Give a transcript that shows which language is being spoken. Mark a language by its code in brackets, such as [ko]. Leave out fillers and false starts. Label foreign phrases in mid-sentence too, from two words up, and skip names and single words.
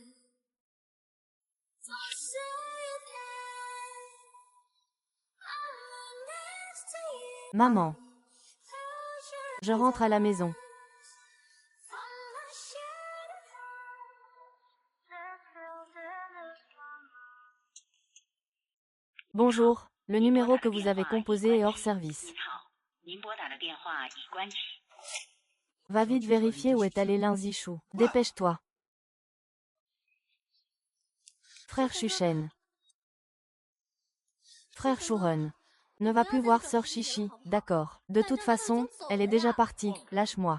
[en] So say that I'm next to you. [fr] Maman, [en] Close your [fr] je rentre à la maison. [en] eyes, follow the shadow. Let's build in this one. [fr] Bonjour, le numéro que vous avez composé est hors service. [zh] 您拨打的电话已关机。 [fr] Va vite vérifier où est allé Linzichou. Dépêche-toi. Frère Chuchen. Frère Chouron. Ne va plus voir sœur Chichi, d'accord. De toute façon, elle est déjà partie, lâche-moi.